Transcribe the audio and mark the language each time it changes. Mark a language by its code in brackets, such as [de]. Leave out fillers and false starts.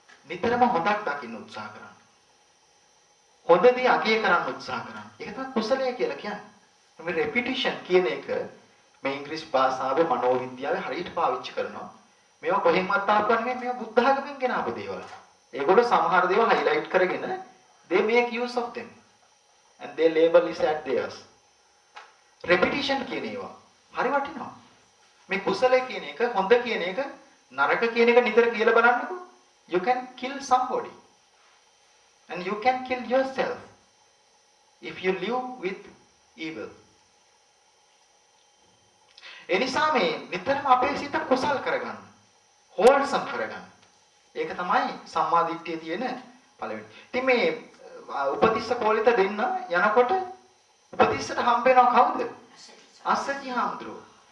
[si] නිතරම හොඳක් දකින්න උත්සාහ කරන්න. හොඳ දේ අගය කරන්න උත්සාහ කරන්න. ඒක තමයි කුසලය කියලා කියන්නේ. මේ රෙපිටිෂන් කියන එක මේ ඉංග්‍රීසි භාෂාවේ මනෝවිද්‍යාවේ හරියට පාවිච්චි කරනවා. මේවා කොහෙන්වත් ආපු නෙමෙයි මේවා බුද්ධ ආගමෙන් ගෙන ආපු දේවල්. ඒගොල්ලෝ සමහර දේවල් [en] highlight [si] කරගෙන [en] they make use of them and they label it as theirs. [si] repetition කියන ඒවා හරි වටිනවා. මේ කුසලයේ කියන එක හොඳ කියන එක නරක කියන එක නිතර කියලා බලන්නකෝ. [en] You can kill somebody and you can kill yourself if you live with evil. [si] එනිසා මේ නිතරම අපේ සිත කුසල් කරගන්න. wholesome කරගන්න. ඒක තමයි සම්මා දිට්ඨියේ තියෙන පළවෙනි. ඉතින් මේ උපතිස්ස කෝලිත දෙන්න යනකොට උපතිස්සට හම්බ වෙනවා කවුද? අස්සජි හාමුදුරුවෝ.